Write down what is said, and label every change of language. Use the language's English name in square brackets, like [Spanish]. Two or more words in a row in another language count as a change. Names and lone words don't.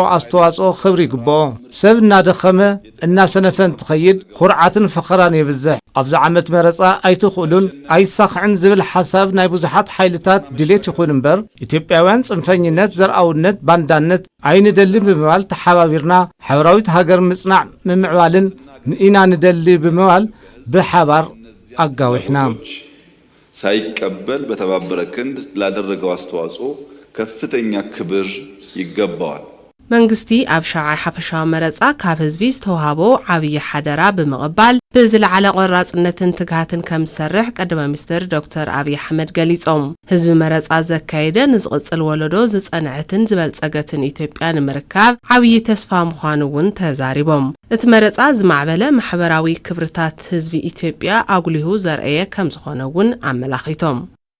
[Tigrinya] አስተዋጽኦ ክብሪ ይግብኦ ሰብ እናደኸመ እናሰነፈን ትኸይድ ኹርዓትን ፍኸራን ይብዝሕ ኣብዚ ዓመት መረጻ ኣይትኽእሉን ኣይሳኽዕን ዝብል ሓሳብ ናይ ብዙሓት ሓይልታት ድሌት ይኹን እምበር ኢትዮጵያውያን ጽንፈኝነት ዘርአውነት ባንዳነት ኣይንደልን ብምባል ተሓባቢርና ሕብራዊት ሃገር ምጽናዕ ምምዕባልን ንኢና ንደሊ ብምባል በሓባር አጋውሕና [Amharic] ሳይቀበል በተባበረ ክንድ ላደረገው አስተዋጽኦ ከፍተኛ ክብር ይገባዋል [Tigrinya] መንግስቲ ኣብ ሻዓይ ሓፈሻዊ መረጻ ካብ ህዝቢ ዝተዋሃቦ ዓብይ ሓደራ ብምቕባል ብዝለዓለ ቆራጽነትን ትግሃትን ከም ዝሰርሕ ቀዳማይ ሚኒስትር ዶክተር አብይ አሕመድ ገሊጾም ህዝቢ መረጻ ዘካይደ ንዝቕጽል ወለዶ ዝጸንዕትን ዝበልጸገትን ኢትዮጵያ ንምርካብ ዓብይ ተስፋ ምዃኑውን ተዛሪቦም እቲ መረጻ ዝማዕበለ ማሕበራዊ ክብርታት ህዝቢ ኢትዮጵያ ኣጉሊሁ ዘርአየ ከም ዝኾነውን ኣመላኺቶም